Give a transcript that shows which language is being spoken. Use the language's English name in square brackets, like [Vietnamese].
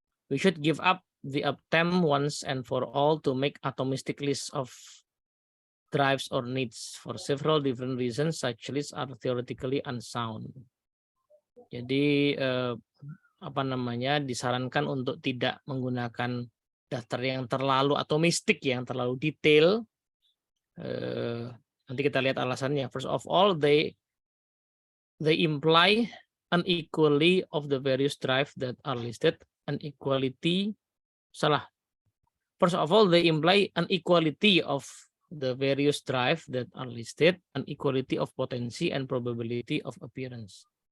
[English] We should give up the attempt once and for all to make atomistic list of drives or needs for several different reasons. Such lists are theoretically unsound. [Indonesian] Jadi apa namanya, disarankan untuk tidak menggunakan daftar yang terlalu atomistik, yang terlalu detail. Nanti kita lihat alasannya. [English] First of all, they imply unequality of the various drive that are listed. First of all, they imply unequality of the various drive that are listed, unequality of potency and probability of appearance.